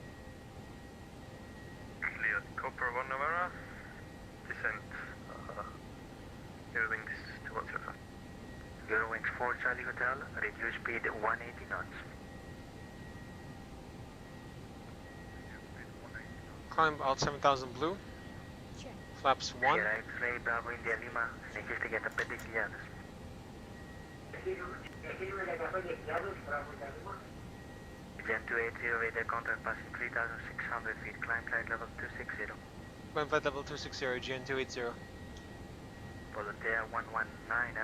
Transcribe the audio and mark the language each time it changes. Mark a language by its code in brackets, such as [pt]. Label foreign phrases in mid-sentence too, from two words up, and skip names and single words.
[en] Cleared Copper 1 November, descent Eurowings 2105. Eurowings 4 Charlie Hotel, reduce speed 180 knots. Climb out 7000 blue. Check. Flaps 1. Sierra X-Ray Bravo India Lima, [el] συνεχίστε για τα 5.000. [en] Gen 280, radar contact passing 3,600 feet, climb flight level 260. Climb flight level 260, GN 280. Pilote 119er,